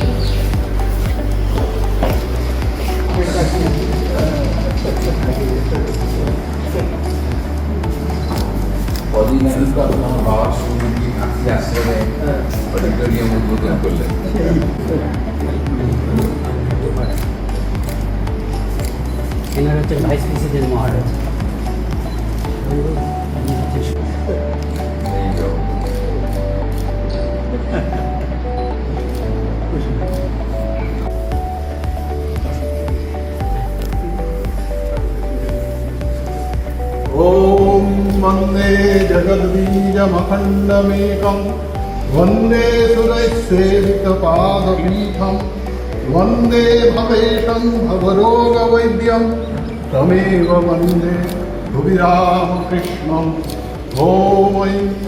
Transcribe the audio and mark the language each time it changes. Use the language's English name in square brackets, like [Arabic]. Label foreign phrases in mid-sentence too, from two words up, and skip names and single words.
[Bangla] কদিন আগে তো আপনার বাবার সঙ্গে কাছে আশ্রমে অডিটোরিয়াম উদ্বোধন করলেন। এনার হচ্ছে ভাইস প্রেসিডেন্ট মহারাজ। এই যাও। [Sanskrit] ॐ वन्दे जगद्बीजमखण्डमेकं वन्दे सुरैस्सेवितपादपीठं वन्दे भवेशं भवरोगवैद्यं तमेव वन्दे भुविरामकृष्णम् ॐ ऐं